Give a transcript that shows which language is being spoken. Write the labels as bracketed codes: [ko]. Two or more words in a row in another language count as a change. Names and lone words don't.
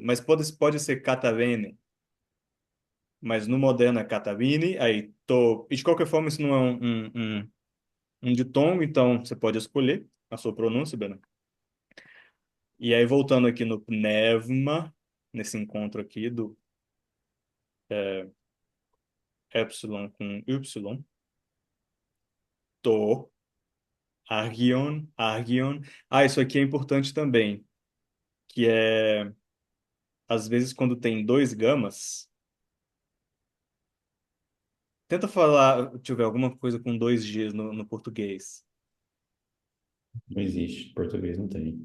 [pt] Mas pode ser catavene, mas no moderno é catavine, aí tô. E de qualquer forma, isso não é um ditongo, então você pode escolher a sua pronúncia, Bena. E aí, voltando aqui no pneuma, nesse encontro aqui do epsilon com y, to, argion, argion. Ah, isso aqui é importante também, que é, às vezes, quando tem dois gamas, tenta falar, deixa eu ver, alguma coisa com dois Gs no português. Não existe. Português não tem.